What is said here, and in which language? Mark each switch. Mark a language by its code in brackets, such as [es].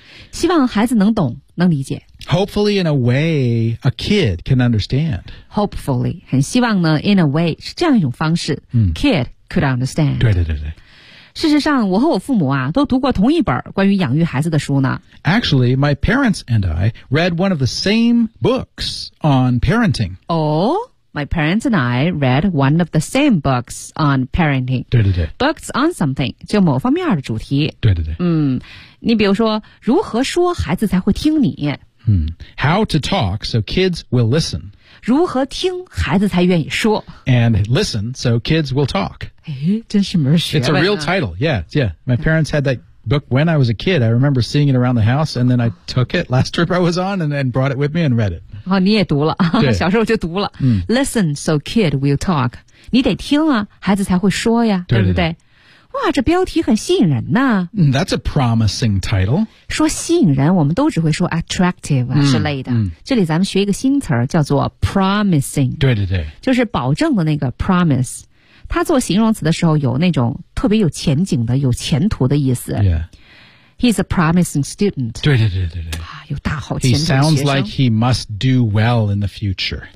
[zh] 希望孩子能懂能理解 [en] Hopefully in a way a kid can understand Hopefully [zh] 很希望呢 [en] in a way [zh] 是这样一种方式、 mm. [en] Kid could understand. [zh] 对对对对。事实上，我和我父母啊，都读过同一本关于养育孩子的书呢。 [en] Actually, my parents and I read one of the same books on parenting. My parents and I read one of the same books on parenting. [zh] 对对对。 [en] Books on something, [zh] 就某方面的主题。对对对。你比如说，如何说孩子才会听你。 [en] How to talk so kids will listen. [zh] 如何听孩子才愿意说。 [en] And listen so kids will talk. [zh] 真是门学问。 [en] It's a real title. Yeah. My parents had that book when I was a kid. I remember seeing it around the house, and then I took it last trip I was on and then brought it with me and read it. [zh] 哦，你也读了，小时候就读了。 [en] Listen, so kid will talk. [zh] 你得听啊，孩子才会说呀，对不对？哇，这标题很吸引人呐。 [en] That's a promising title. [zh] 说吸引人，我们都只会说 attractive 之类的。这里咱们学一个新词儿，叫做 promising. 对对对，就是保证的那个 promise。它做形容词的时候，有那种特别有前景的、有前途的意思。 [en] Yeah. He's a promising student. [zh] 对对对对对。啊，有大好前途的学生。 [en] He sounds like he must do well in the future.